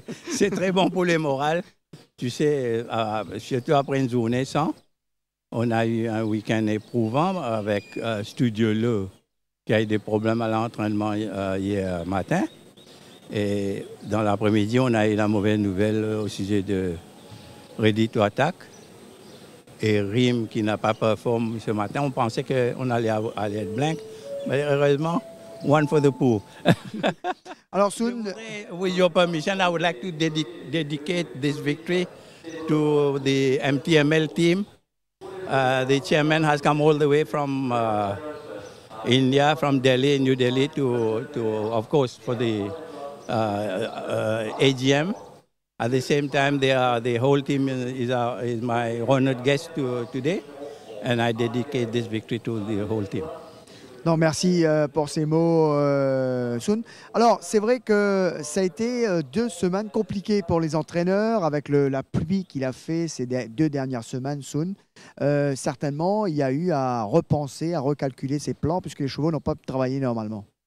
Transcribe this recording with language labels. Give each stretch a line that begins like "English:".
French: C'est très bon pour le moral. Tu sais, surtout après une journée sans, on a eu un week-end éprouvant avec Studio Le qui a eu des problèmes à l'entraînement hier matin. Et dans l'après-midi, on a eu la mauvaise nouvelle au sujet de Ready to Attack et Rim qui n'a pas performé ce matin. On pensait qu'on allait être blank, mais heureusement,
English: one for the pool.
French: Alors, Soun,
English: With your permission, I would like to dedicate this victory to the MTML team. The chairman has come all the way from India, from Delhi, New Delhi, of course, for the AGM. At the same time, the whole team is my honored guest today, and I dedicate this victory to the whole team.
French: non, merci pour ces mots, Soun. Alors, c'est vrai que ça a été 2 semaines compliquées pour les entraîneurs avec la pluie qu'il a fait ces 2 dernières semaines, Soun. Certainement, il y a eu à repenser, à recalculer ses plans puisque les chevaux n'ont pas travaillé normalement.